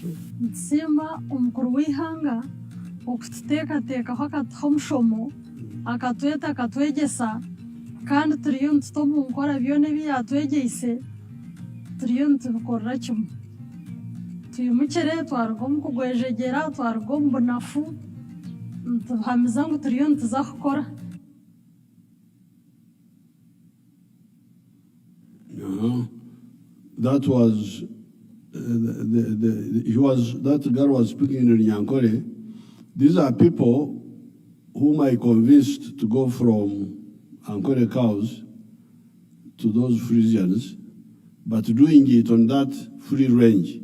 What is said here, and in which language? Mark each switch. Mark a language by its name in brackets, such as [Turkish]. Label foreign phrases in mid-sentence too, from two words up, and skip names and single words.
[Nyankole] ntusiima omukuru w'ihanga okututeekateekaho akatuha omushomo akatweta akatwegyesa kandi turiyo nituta omu nkora byona ebi yatwegyeise turiyo nitubikorera kimwe twimukire twaruga omu kugwejegyera twaruga omu bunafu nituhamiza ngu turiyo nituza kukora [English] That was that girl was speaking in Nyankore. These are people whom I convinced to go from Ankore cows to those Frisians, but doing it on that free range.